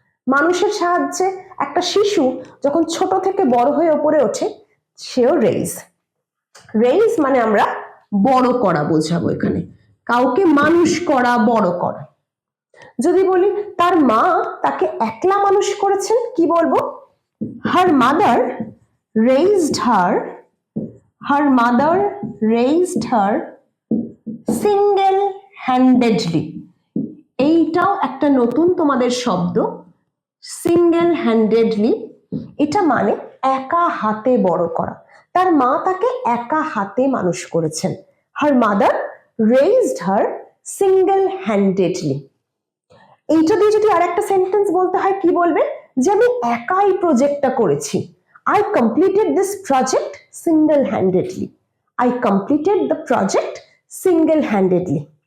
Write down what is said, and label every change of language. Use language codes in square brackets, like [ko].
[bn] মানুষের সাহায্যে একটা শিশু যখন ছোট থেকে বড় হয়ে উপরে ওঠে সেও রেইজ। রেইজ মানে আমরা বড় করা বোঝাবো এখানে, কাউকে মানুষ করা, বড় করা। যদি বলি তার মা তাকে একলা মানুষ করেছেন, কি বলবো? [en] Her mother raised her, her mother raised her single handedly। [bn] এইটাও একটা নতুন তোমাদের শব্দ, সিঙ্গেল হ্যান্ডেডলি। এটা মানে একা হাতে বড় করা। তার মা তাকে একা হাতে মানুষ করেছেন। [en] Her mother raised her single handedly. [bn] এইটা দিয়ে যদি আর একটা সেন্টেন্স বলতে হয়, কি বলবে? যে আমি একাই প্রজেক্টটা করেছি। [en] I completed this project single-handedly. I completed the project single-handedly.